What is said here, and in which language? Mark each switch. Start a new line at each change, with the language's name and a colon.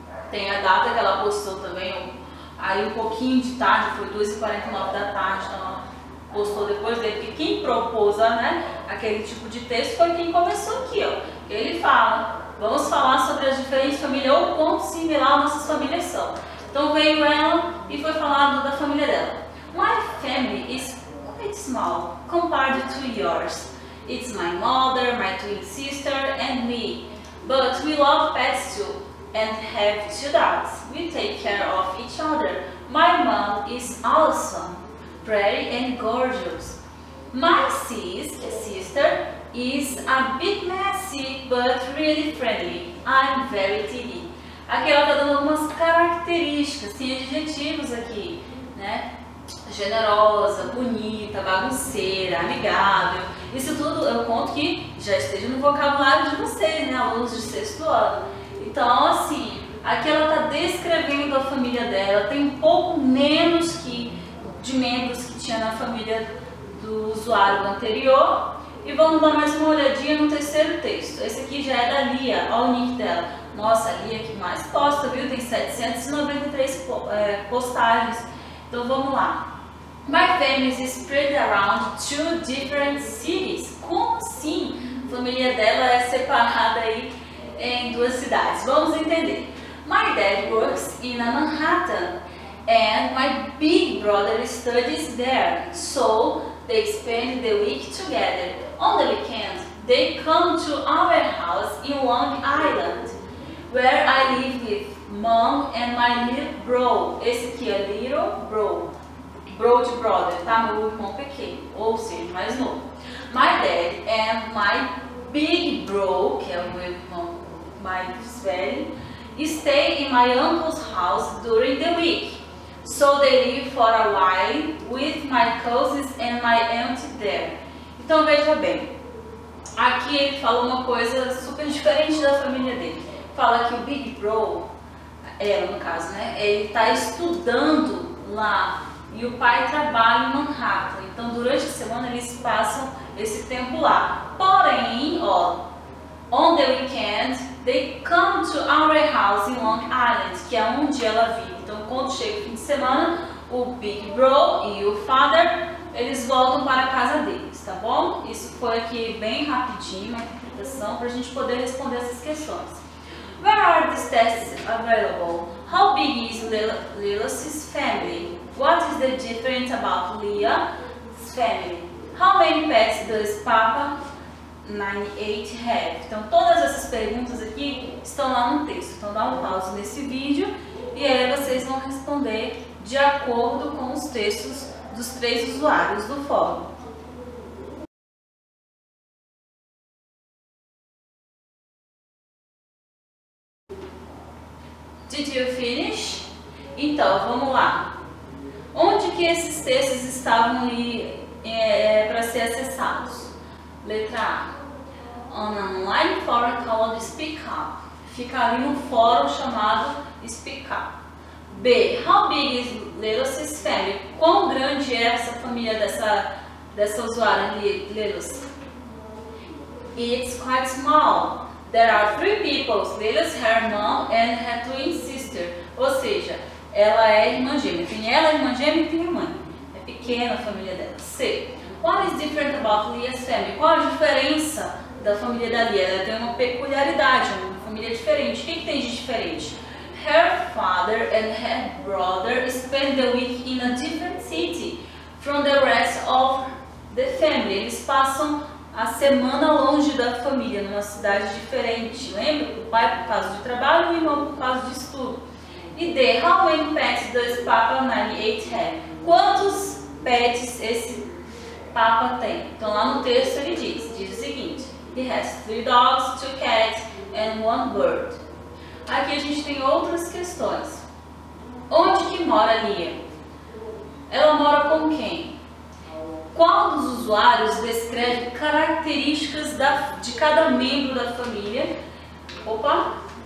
Portuguese: Tem a data que ela postou também, aí um pouquinho de tarde, foi 2h49 da tarde, então ela postou depois dele, porque quem propôs, né, aquele tipo de texto foi quem começou aqui, ó. Ele fala, vamos falar sobre as diferentes famílias, ou quão similar nossas famílias são. Então veio ela e foi falado da família dela.
English: My family is quite small compared to yours. It's my mother, my twin sister and me. But we love pets too. And have 2 dogs. We take care of each other. My mom is awesome, pretty and gorgeous. My sister is a bit messy but really friendly. I'm very teeny.
Portuguese: Aqui ela está dando algumas características, assim, adjetivos aqui, né? Generosa, bonita, bagunceira, amigável. Isso tudo eu conto que já esteja no vocabulário de vocês, né? Alunos de 6º ano. Então, assim, aqui ela está descrevendo a família dela, tem um pouco menos de membros que tinha na família do usuário anterior. E vamos dar mais uma olhadinha no terceiro texto. Esse aqui já é da Lia, olha o nick dela. Nossa, a Lia que mais posta, viu? Tem 793 postagens. Então vamos lá.
English: My family is spread around 2 different cities.
Portuguese: Como assim? A família dela é separada aí em 2 cidades. Vamos entender.
English: My dad works in a Manhattan and my big brother studies there. So they spend the week together. On the weekend, they come to our house in Long Island, where I live with mom and my little bro.
Portuguese: Esse aqui é little bro. Bro de brother, tá? Meu irmão pequeno, ou seja, mais novo.
English: My dad and my big bro,
Portuguese: que é o meu irmão mais velho,
English: stay in my uncle's house during the week. So they live for a while with my cousins and my aunt there.
Portuguese: Então veja bem, aqui ele fala uma coisa super diferente da família dele. Fala que o Big Bro, ela no caso, né, ele está estudando lá e o pai trabalha em Manhattan. Então durante a semana eles passam esse tempo lá. Porém, ó,
English: on the weekend they come to our house in Long Island,
Portuguese: que é onde ela vive. Então quando chega o fim de semana, o Big Bro e o Father, eles voltam para a casa deles, tá bom? Isso foi aqui bem rapidinho, uma interpretação para a gente poder responder essas questões.
English: Where are these tests available? How big is Lila's family? What is the difference about Leah's family? How many pets does Papa 98 have?
Portuguese: Então todas essas perguntas aqui estão lá no texto. Então dá um pause nesse vídeo e aí vocês vão responder de acordo com os textos dos 3 usuários do fórum.
English: Did you finish?
Portuguese: Então, vamos lá. Onde que esses textos estavam ali para ser acessados? Letra A.
English: On an online forum called Speak Up.
Portuguese: Fica ali no fórum chamado Speak Up. B.
English: How big is Lila's family?
Portuguese: Quão grande é essa família dessa usuária Lila's?
English: It's quite small. There are 3 people, Lila's her mom and her twin sister.
Portuguese: Ou seja, ela é irmã gêmea. Tem ela, irmã gêmea e tem a mãe. É pequena a família dela. C.
English: What is different about Leah's family?
Portuguese: Qual a diferença da família da Leah? Ela tem uma peculiaridade, uma família diferente. O que tem de diferente?
English: Her father and her brother spend the week in a different city from the rest of the family.
Portuguese: Eles passam a semana longe da família, numa cidade diferente. Lembra? O pai por causa de trabalho e o irmão por causa de estudo. E D.
English: How many pets does Papa 98 have?
Portuguese: Quantos pets esse Papa tem? Então lá no texto ele diz o seguinte:
English: He has 3 dogs, 2 cats and 1 bird.
Portuguese: Aqui a gente tem outras questões. Onde que mora Leah? Ela mora com quem? Qual dos usuários descreve características de cada membro da família? Opa!